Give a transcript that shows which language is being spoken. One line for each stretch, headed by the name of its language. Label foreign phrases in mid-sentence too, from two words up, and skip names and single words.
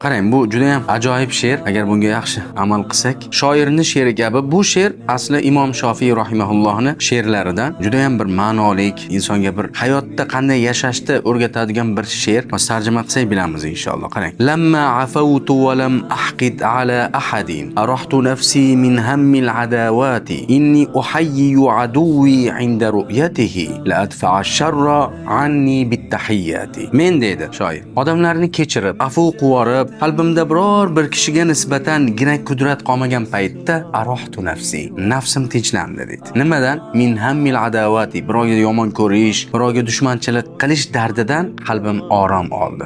Uzbek: Qarang, bu juda ham ajoyib she'r. Agar bunga yaxshi amal qilsak, shoirning she'ri kabi bu she'r asli Imom Shofiy rahimahullohning she'rlaridan juda ham bir ma'nolik, insonga bir hayotda qanday yashashni o'rgatadigan bir she'r. Biz tarjima qilsak bilamiz inshaalloh. Qarang.
Arabic: لما عفوت ولم أحقد على أحد أرحت نفسي من هم العداوات إني أحيي عدوي عند رؤيته لأدفع الشر عني بالتحيات.
Uzbek: Men dedi shoir. Odamlarni kechirib, afu qilib, qalbimda biror bir kishiga nisbatan gina qudrat qolmagan paytda
Arabic: أرحت نفسي,
Uzbek: nafsim tinchlandi dedi. Nimadan?
Arabic: من هم العداوات,
Uzbek: birovga yomon ko'rish, birovga dushmanchilik qilish dardidan qalbim orom oldi.